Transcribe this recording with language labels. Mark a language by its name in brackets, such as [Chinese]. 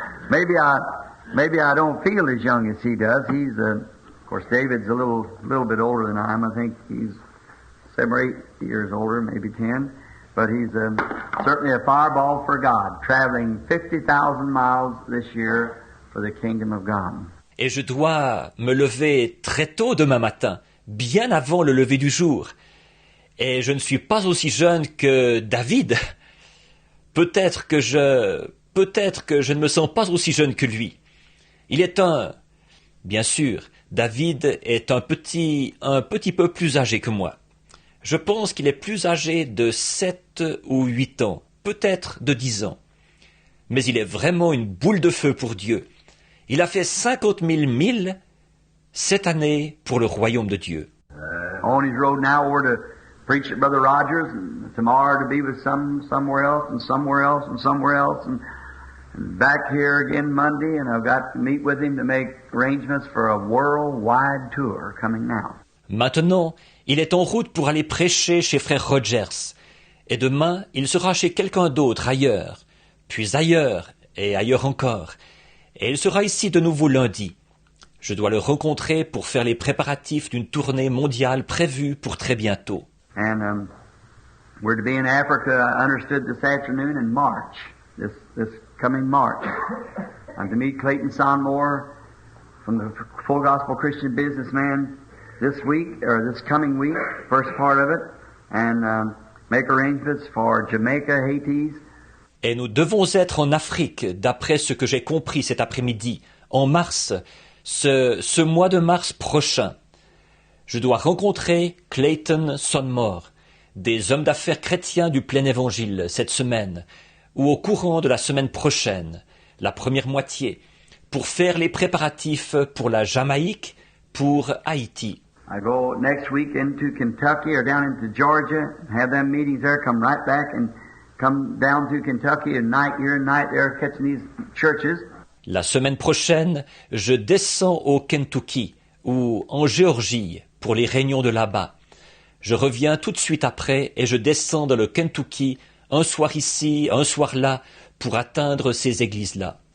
[English] Maybe I don't feel as young as he does. He's, of course, David's a little bit older than I am. I think he's 7 or 8 years older, maybe 10. But he's certainly a fireball for God, traveling 50,000 miles this year for the kingdom of God. [French] Et je dois me lever très tôt demain matin, bien avant le lever du jour. Et je ne suis pas aussi jeune que David. Peut-être que je ne me sens pas aussi jeune que lui. Bien sûr, David est un petit peu plus âgé que moi. Je pense qu'il est plus âgé de 7 ou 8 ans, peut-être de 10 ans. Mais il est vraiment une boule de feu pour Dieu. Il a fait 50 000 milles cette année pour le royaume de Dieu. [English] On his road now over to preach at Brother Rogers, and tomorrow to be with somewhere else, and somewhere else, and somewhere else, and back here again Monday, and I've got to meet with him to make arrangements for a worldwide tour coming now. [French] Maintenant, il est en route pour aller prêcher chez Frère Rogers. Et demain, il sera chez quelqu'un d'autre ailleurs, puis ailleurs et ailleurs encore. Et il sera ici de nouveau lundi. Je dois le rencontrer pour faire les préparatifs d'une tournée mondiale prévue pour très bientôt. [English] And we're to be in Africa, I understood, this afternoon in March, this coming March. I'm to meet Clayton Sonmore from the Full Gospel Christian Businessman this week, or this coming week, first part of it, and make arrangements for Jamaica, Haiti. [French] Et nous devons être en Afrique, d'après ce que j'ai compris cet après-midi, en mars, ce mois de mars prochain. Je dois rencontrer Clayton Sonmore, des hommes d'affaires chrétiens du plein évangile cette semaine, ou au courant de la semaine prochaine, la première moitié, pour faire les préparatifs pour la Jamaïque, pour Haïti. [English] I go next week into Kentucky or down into Georgia, have them meetings there, come right back and come down to Kentucky and night here and night there catching these churches. [French] La semaine prochaine, je descends au Kentucky ou en Géorgie pour les réunions de là-bas. Je reviens tout de suite après et je descends dans le Kentucky, un soir ici, un soir là, pour atteindre ces églises-là.